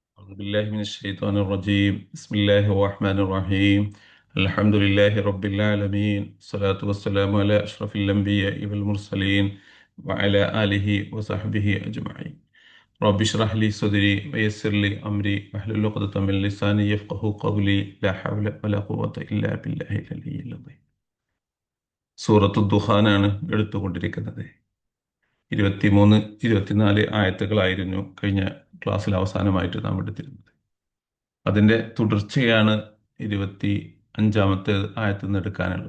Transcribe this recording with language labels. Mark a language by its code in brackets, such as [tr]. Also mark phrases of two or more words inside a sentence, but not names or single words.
[ar] أعوذ بالله من الشيطان الرجيم بسم الله الرحمن الرحيم الحمد لله رب العالمين الصلاة والسلام على أشرف الأنبياء والمرسلين وعلى آله وصحبه أجمعين رب اشرح لي صدري ويسر لي أمري واحلل عقدة من لساني يفقه قولي لا حول ولا قوة إلا بالله العلي العظيم [ml] സൂറത്തു ദുഹാനാണ് എടുത്തുകൊണ്ടിരിക്കുന്നത്. 23, 24 ആയത്തുകളായിരുന്നു കഴിഞ്ഞ ക്ലാസ്സിൽ അവസാനമായിട്ട് നാം എടുത്തിരുന്നത്. അതിൻ്റെ തുടർച്ചയാണ് 25-ാമത്തെ ആയത്തിൽ നിന്ന് എടുക്കാനുള്ളത്.